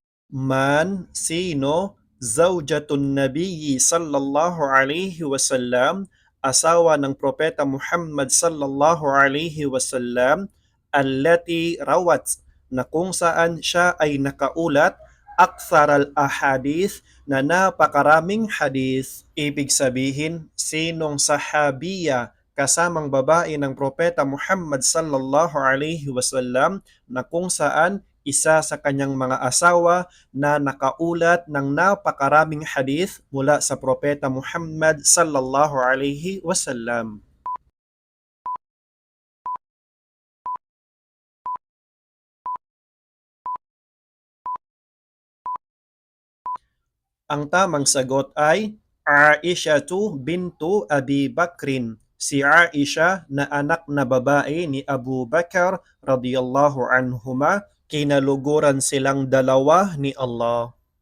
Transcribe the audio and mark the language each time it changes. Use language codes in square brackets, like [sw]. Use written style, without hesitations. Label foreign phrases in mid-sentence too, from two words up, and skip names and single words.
[tl] Sino, [ar] زوجة النبي صلى الله عليه وسلم, [tl] asawa ng Propeta Muhammad [ar] صلى الله عليه وسلم, التي روت, [tl] na kung saan siya ay nakaulat, [ar] أكثر الأحاديث, [tl] na napakaraming hadith. Ibig sabihin, sinong sahabiya, kasamang babae ng Propeta Muhammad [ar] صلى الله عليه وسلم, [tl] na kung saan isa sa kanyang mga asawa na nakaulat ng napakaraming hadith mula sa Propeta Muhammad [ar] صلى الله عليه وسلم. [tl] Ang tamang sagot ay Aishatu bintu Abi Bakrin. Si Aisha na anak na babae ni Abu Bakar [ar] رضي الله عنهما, [tl] kinaluguran silang dalawa ni Allah.